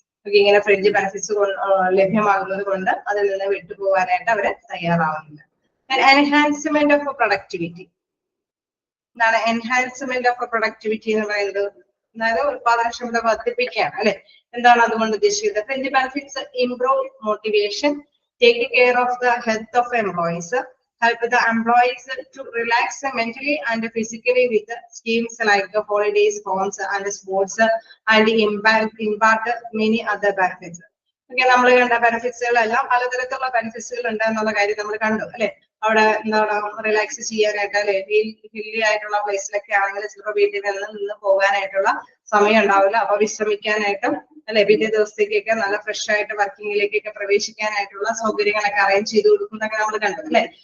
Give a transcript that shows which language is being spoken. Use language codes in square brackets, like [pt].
[ml] ഇങ്ങനെ fringe benefits ലഭ്യമാകുന്നത് കൊണ്ട് അതിൽ നിന്ന് വിട്ടുപോകാനായിട്ട് അവര് തയ്യാറാവുന്നില്ല. Enhancement of productivity. എന്താണ് എൻഹാൻസ്മെന്റ് ഓഫ് പ്രൊഡക്ടിവിറ്റി എന്ന് പറയുന്നത്? അതായത് ഉത്പാദനക്ഷമത വർദ്ധിപ്പിക്കുകയാണ് അല്ലെ. എന്താണ് അതുകൊണ്ട് ഉദ്ദേശിക്കുന്നത്? [en] Fringe benefits improve motivation, take care of the health of employees, help the employees to relax mentally and physically with schemes like holidays, homes and sports, and impart many other benefits. [ml] Okay, നമ്മൾ കണ്ട ബെനിഫിറ്റ്സുകളെല്ലാം പലതരത്തിലുള്ള ബെനിഫിറ്റ്സുകൾ ഉണ്ട് എന്നുള്ള കാര്യം നമ്മൾ കണ്ടു അല്ലെ. അവിടെ എന്താണ് റിലാക്സ് ചെയ്യാനായിട്ട് അല്ലെ, ഹില്ലി ആയിട്ടുള്ള പ്ലേസിലൊക്കെ ആണെങ്കിൽ ചിലപ്പോൾ വീട്ടിൽ നിന്ന് പോകാനായിട്ടുള്ള സമയം ഉണ്ടാവില്ല. അപ്പൊ വിശ്രമിക്കാനായിട്ടും അല്ലെ, പിറ്റേ ദിവസത്തേക്കൊക്കെ നല്ല ഫ്രഷ് ആയിട്ട് വർക്കിങ്ങിലേക്കൊക്കെ പ്രവേശിക്കാനായിട്ടുള്ള സൗകര്യങ്ങളൊക്കെ അറേഞ്ച് ചെയ്ത് കൊടുക്കുന്നതൊക്കെ നമ്മൾ കണ്ടു അല്ലെ.